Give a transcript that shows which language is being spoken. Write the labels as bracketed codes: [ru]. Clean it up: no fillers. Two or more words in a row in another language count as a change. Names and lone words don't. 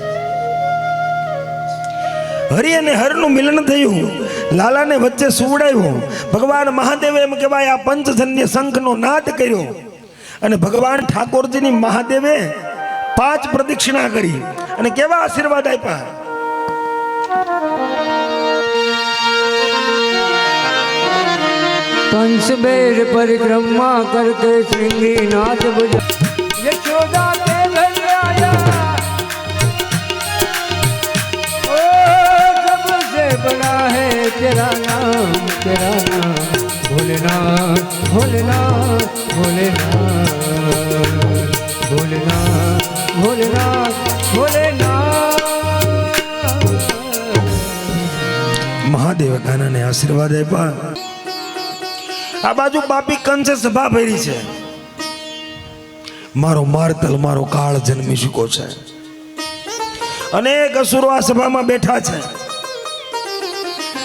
[gu] હરિ અને હરનું મિલન થયું. લાલાને વચ્ચે સુવડાવ્યો. ભગવાન મહાદેવે એમ કહેવાય આ પંચજન્ય શંખનો નાદ કર્યો અને ભગવાન ઠાકોરજીની મહાદેવે 5 પ્રદક્ષિણા કરી અને કેવા આશીર્વાદ આપ્યા. [hi] पंचबेर परिक्रमा करके श्रृंगीनाथ बजा यशोदा के घर आया ओ सबसे बड़ा है तेरा नाम भोलेनाथ भोलेनाथ भोलेनाथ भोलेनाथ भोलेनाथ भोलेनाथ. [gu] મહાદેવ કાનાને આશીર્વાદ આપ્યા. આ બાજુ બાપી કંસે સભા ભરી છે. મારો મારતલ મારો કાળ જન્મી ચૂકો છે. અનેક અસુરો આ સભામાં બેઠા છે.